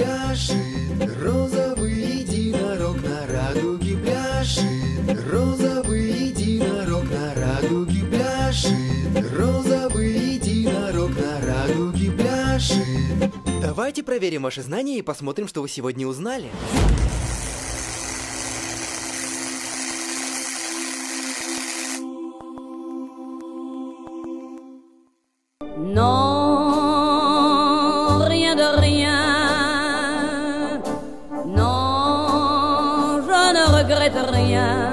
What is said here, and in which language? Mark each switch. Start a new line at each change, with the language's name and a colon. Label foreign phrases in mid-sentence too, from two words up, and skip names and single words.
Russian: пляшет, розовый единорог на радуге пляшет, розовый единорог на радуге пляшет, розовый единорог на радуге пляшет. Давайте проверим ваши знания и посмотрим, что вы сегодня узнали.
French: Non, rien de rien. Non, je ne regrette rien.